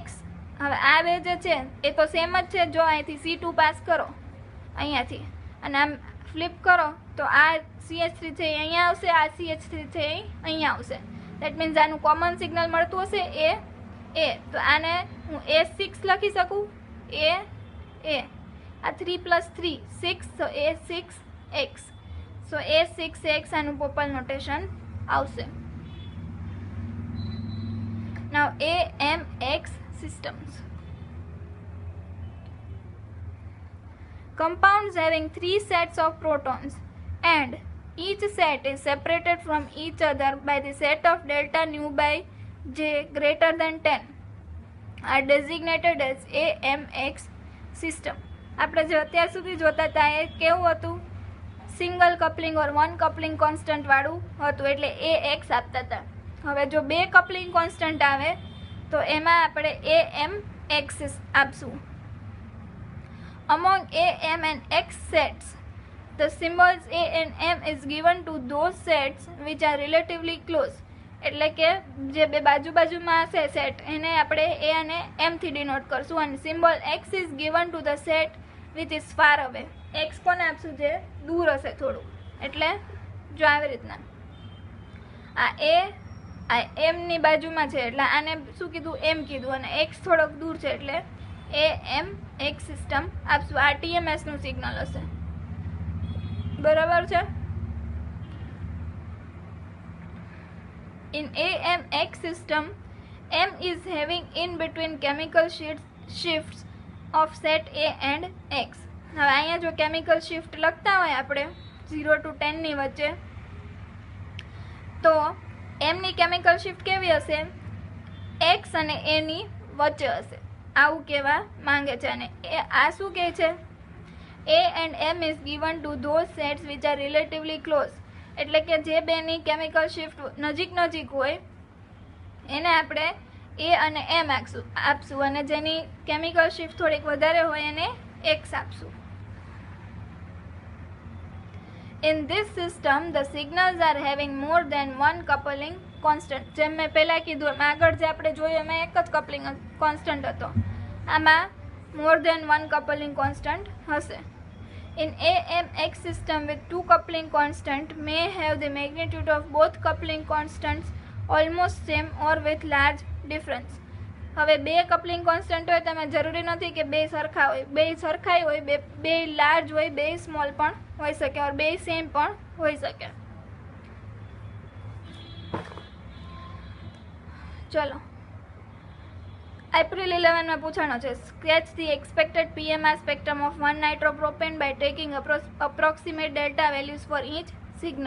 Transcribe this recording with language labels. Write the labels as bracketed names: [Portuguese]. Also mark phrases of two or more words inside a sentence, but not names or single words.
[Gujarati] હવે આ બે જે છે એ તો સેમ જ છે. જો અહીંથી C2 પાસ કરો અહીંયાથી, અને આમ ફ્લિપ કરો તો આ CH3 છે એ અહીંયા આવશે, આ CH3 છે એ અહીંયા આવશે. [English] that means [Gujarati] આનું કોમન સિગ્નલ મળતું હશે A. તો આને હું A6 લખી શકું, A. આ 3 + 3 6, [English] so A6X. [Gujarati] so A6X આનું પોપલ નોટેશન આવશે. [English] Now AMX systems. Compounds having 3 sets of protons and each set is separated from each other by the set of delta nu by J greater than 10 are designated as AMX system. [Gujarati] આપણે જે અત્યાર સુધી જોતા હતા એ કેવું હતું? [English] single coupling or one coupling constant [Gujarati] વાળું હતું, એટલે AX આપતા હતા. હવે જો 2 [English] coupling constant [Gujarati] આવે તો એમાં આપણે AMX આપશું. [English] Among AM and X sets, the symbols A and M is given to those sets which are relatively close. [Gujarati] એટલે કે જે બે બાજુમાં હશે સેટ એને આપણે A અને M થી ડિનોટ કરશું, અને સિમ્બોલ X [English] is given to the set which is far away. [Gujarati] X કોને આપશું? જે દૂર હશે થોડું. એટલે જો આવી રીતના આ M ની બાજુમાં છે એટલે આને શું કીધું? M કીધું, અને X થોડોક દૂર છે એટલે AMX સિસ્ટમ આપશું. આ TMS નું સિગ્નલ હશે, બરાબર છે. [English] In AMX system, M is having in between chemical shifts of set A and X. [Gujarati] હવે અહીંયા જો [English] chemical shift [Gujarati] લખતા હોય આપણે 0 to 10 ની વચ્ચે, તો M ની [English] chemical shift [Gujarati] કેવી હશે? X અને A ની વચ્ચે હશે, આવું કહેવા માંગે છે. અને આ શું કહે છે? [English] A and M is given to those sets which are relatively close. [Gujarati] એટલે કે જે બેની [English] chemical shift [Gujarati] નજીક હોય એને આપણે A અને M આપશું, અને જેની [English] chemical shift [Gujarati] થોડીક વધારે હોય એને X આપશું. [English] In this system, the signals are having more than one coupling constant. [Gujarati] જેમ મેં પહેલાં કીધું એમ આગળ જે આપણે જોયું એમાં એક જ કપલિંગ કોન્સ્ટન્ટ હતો, આમાં [English] more than one coupling constant [Gujarati] હશે. [English] In AMX system with two coupling constant may have the magnitude of both coupling constants almost same or with large difference. [Gujarati] હવે બે [English] coupling constant [Gujarati] હોય તમે જરૂરી નથી કે બે સરખા હોય, બે સરખાઈ હોય, બે લાર્જ હોય, બે સ્મોલ પણ હોઈ શકે ઓર બે સેમ પણ હોઈ શકે. ચલો એપ્રિલ 11 માં પૂછાણો છે, [English] sketch the expected PMR spectrum of 1 nitropropane by taking approximate delta values for each signal.